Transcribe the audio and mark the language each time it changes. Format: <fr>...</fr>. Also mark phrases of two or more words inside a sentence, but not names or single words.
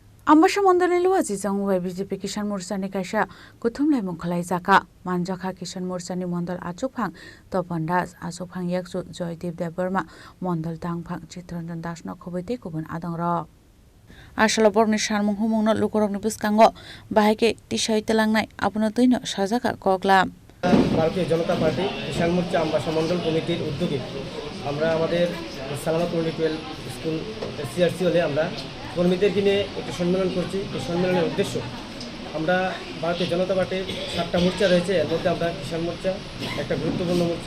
<trp>Ambasha Mondani Luazi Zangwai BJP Kisan Morsani Kaisha Kutumlai Mungkhalai Zaka Manjaka Kisan Morsani Mondal Achukphang Topandas Achukphang Yaksu Joydeep Deberma Mondal Tangphang Chitranjan Dasno Khobete Kubun Adangro Ashala Borni Sharmung Humungno Lukorokni Buskango Bahake Tishai Telangnai Apuno Tuino Shazaka Kokla</trp> <bn>ভারতীয় জনতা পার্টি কিষাণ মোর্চা আম্বাসা মণ্ডল কমিটির উদ্যোগে আমরা আমাদের সালামত মন্ডল স্কুল সিআরসি হলে আমরা কর্মীদেরকে নিয়ে একটি সম্মেলন করছি। এই সম্মেলনের উদ্দেশ্য আমরা ভারতীয় জনতা পার্টির 7টা মোর্চা রয়েছে, এর মধ্যে আমরা কিষাণ মোর্চা একটা গুরুত্বপূর্ণ মোর্চা।</bn>